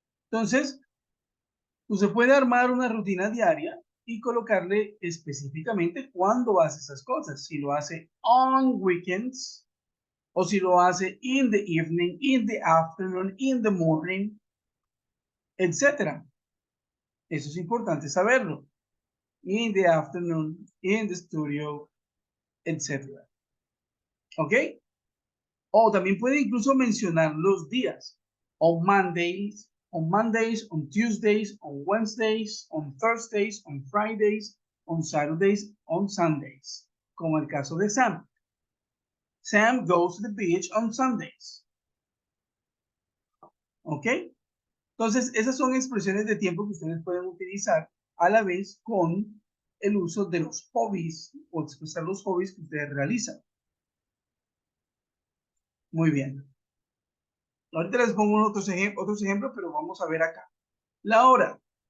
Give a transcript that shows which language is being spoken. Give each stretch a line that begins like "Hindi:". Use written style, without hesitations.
Spanish: Entonces, usted puede armar una rutina diaria y colocarle específicamente cuándo hace esas cosas. Si lo hace
English: on weekends
Spanish: o si lo hace
English: in the evening, in the afternoon, in the morning,
Spanish: etc. Eso es importante saberlo.
English: In the afternoon, in the studio, etc.
Spanish: ¿Ok? O también puede incluso mencionar los días.
English: On Mondays, on Mondays, on Tuesdays, on Wednesdays, on Thursdays, on Fridays, on Saturdays, on Sundays,
Spanish: como el caso de Sam.
English: Sam goes to the beach on Sundays.
Spanish: ¿Ok? Entonces, esas son expresiones de tiempo que ustedes pueden utilizar a la vez con el uso de los hobbies o expresar los hobbies que ustedes realizan. Muy bien. Ahorita les pongo otros ejemplos, pero vamos a ver acá. La hora.